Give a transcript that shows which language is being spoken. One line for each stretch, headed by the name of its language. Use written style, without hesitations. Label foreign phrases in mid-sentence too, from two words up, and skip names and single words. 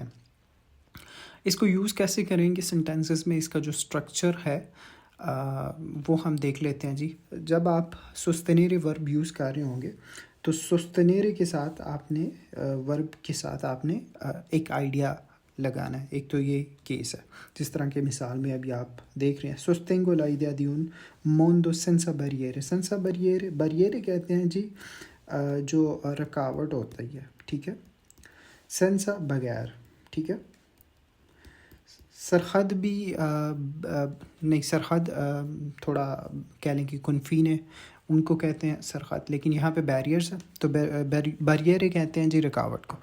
Urdu: اس کو یوز کیسے کریں گے سینٹینسز میں، اس کا جو اسٹرکچر ہے وہ ہم دیکھ لیتے ہیں جی۔ جب آپ سوستنیرے ورب یوز کر رہے ہوں گے تو سوستنیرے کے ساتھ آپ نے ورب کے ساتھ آپ نے ایک آئیڈیا لگانا ہے۔ ایک تو یہ کیس ہے جس طرح کے مثال میں ابھی آپ دیکھ رہے ہیں،
Italian: sostengo l'idea di un mondo senza barriere۔ senza barriere، barriere
Urdu: کہتے ہیں جی جو رکاوٹ ہوتا ہے، ٹھیک ہے، senza بغیر، ٹھیک ہے۔ سرحد بھی نہیں، سرحد تھوڑا کہہ لیں کہ کنفین ہے، ان کو کہتے ہیں سرحد، لیکن یہاں پہ بیریئرز ہیں تو بیریئر کہتے ہیں جی رکاوٹ کو۔